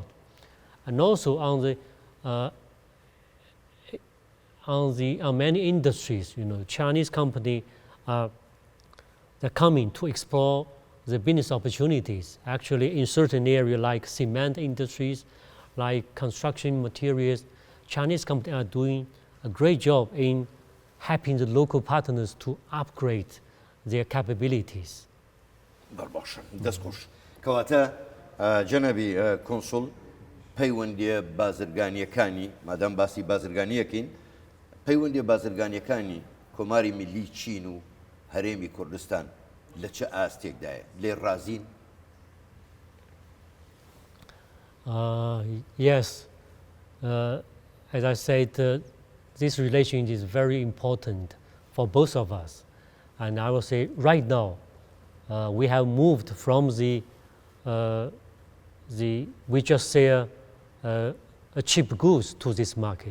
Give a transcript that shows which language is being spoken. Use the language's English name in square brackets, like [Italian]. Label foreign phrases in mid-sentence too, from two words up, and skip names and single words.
[English] And also on many industries, you know, Chinese company they're coming to explore the business opportunities. Actually, in certain areas like cement industries, like construction materials, Chinese companies are doing a great job in helping the local partners to upgrade their capabilities. [Central Kurdish] بەڵباشە دەستخۆش کەواتە جەنابی کۆنسڵ پەیوەندیە بازرگانیەکانی مادام باسی بازرگانیەکەین پەیوەندیە بازرگانیەکانی کۆماری میلی چین و هەرێمی کوردستان لە چه ئاستێکدایە لێ ڕازین؟ [English] Yes, as I said, this relation is very important for both of us. And I will say right now, we have moved from we just sell a cheap goods to this market.